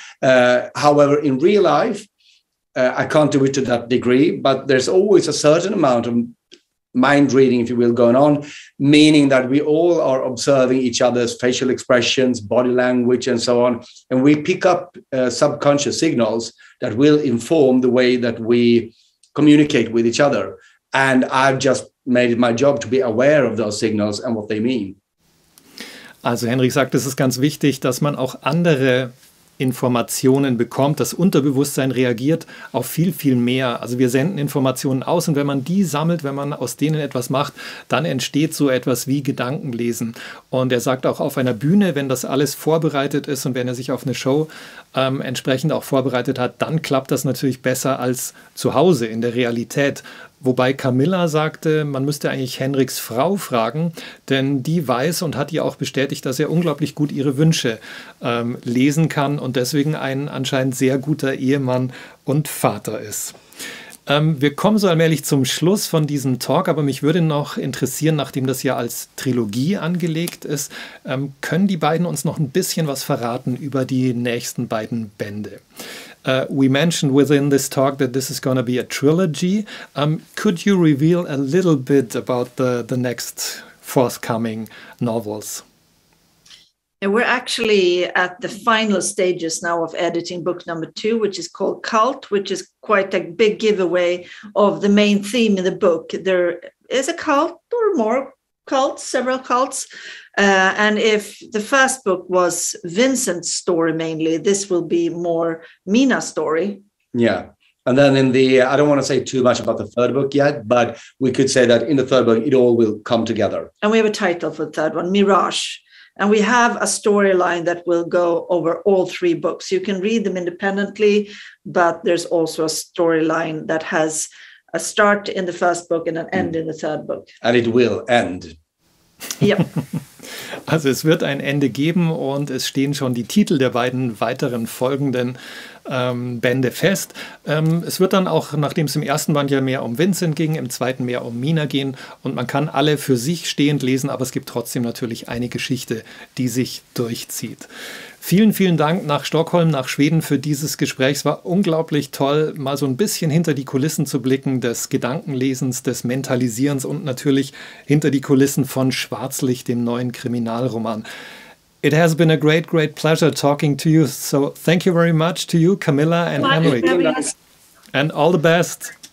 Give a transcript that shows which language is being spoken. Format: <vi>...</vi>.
<en>However, in real life, I can't do it to that degree, but there's always a certain amount of mind reading, if you will, going on, meaning that we all are observing each other's facial expressions, body language, and so on. And we pick up subconscious signals that will inform the way that we communicate with each other. And I've just made it my job to be aware of those signals and what they mean.</en> <de>Also Henrik sagt, es ist ganz wichtig, dass man auch andere Informationen bekommt. Das Unterbewusstsein reagiert auf viel, viel mehr. Also wir senden Informationen aus und wenn man die sammelt, wenn man aus denen etwas macht, dann entsteht so etwas wie Gedankenlesen. Und er sagt auch auf einer Bühne, wenn das alles vorbereitet ist und wenn er sich auf eine Show entsprechend auch vorbereitet hat, dann klappt das natürlich besser als zu Hause in der Realität. Wobei Camilla sagte, man müsste eigentlich Henriks Frau fragen, denn die weiß und hat ihr auch bestätigt, dass er unglaublich gut ihre Wünsche lesen kann und deswegen ein anscheinend sehr guter Ehemann und Vater ist. Wir kommen so allmählich zum Schluss von diesem Talk, aber mich würde noch interessieren, nachdem das ja als Trilogie angelegt ist, können die beiden uns noch ein bisschen was verraten über die nächsten beiden Bände?</de> <en>We mentioned within this talk that this is going to be a trilogy. Could you reveal a little bit about the next forthcoming novels? And we're actually at the final stages now of editing book number 2, which is called Cult, which is quite a big giveaway of the main theme in the book. There is a cult or more cults, several cults. And if the first book was Vincent's story mainly, this will be more Mina's story. Yeah. And then I don't want to say too much about the third book yet, but we could say that in the third book, it all will come together. And we have a title for the third one, Mirage. And we have a storyline that will go over all 3 books. You can read them independently, but there's also a storyline that has a start in the first book and an end in the third book. And it will end.</en> <de>Ja. Also es wird ein Ende geben und es stehen schon die Titel der beiden weiteren folgenden Bände fest. Es wird dann auch, nachdem es im ersten Band ja mehr um Vincent ging, im zweiten mehr um Mina gehen und man kann alle für sich stehend lesen, aber es gibt trotzdem natürlich eine Geschichte, die sich durchzieht. Vielen, vielen Dank nach Stockholm, nach Schweden für dieses Gespräch. Es war unglaublich toll, mal so ein bisschen hinter die Kulissen zu blicken, des Gedankenlesens, des Mentalisierens und natürlich hinter die Kulissen von Schwarzlicht, dem neuen Kriminalroman.</de> <en>It has been a great, great pleasure talking to you. So thank you very much to you, Camilla and Henrik. And all the best.</en>